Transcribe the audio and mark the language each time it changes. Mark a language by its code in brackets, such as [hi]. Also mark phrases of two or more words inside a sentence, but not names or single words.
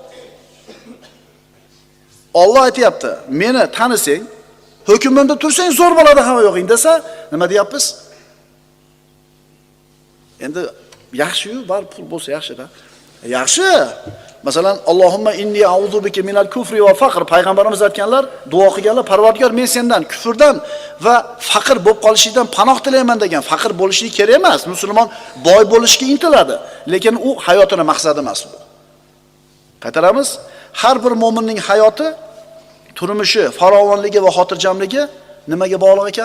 [uz] Alloh aytayapti, meni tanisang, hukmimda tursang zo'r bo'ladi hamma yo'g'ing desa, nima deyapmiz? Endi yaxshi-yu, bar pul bo'lsa yaxshi-da. Yaxshi. Masalan, [ar] اللهم إني أعوذ بك من الكفر والفقر. [uz] Payg'ambarimiz aytganlar, duo qilganlar, Parvardigor, men sendan kufrdan va faqr bo'lib qolishingdan panoh tilayman degan. Faqr bo'lishligi kerak emas. Musulmon boy bo'lishga intiladi, lekin u hayotining maqsadi emas bu. Qaytaramiz, har bir mo'minning hayoti, turmushi, farovonligi va xotirjamligi nimaga bog'liq ekan?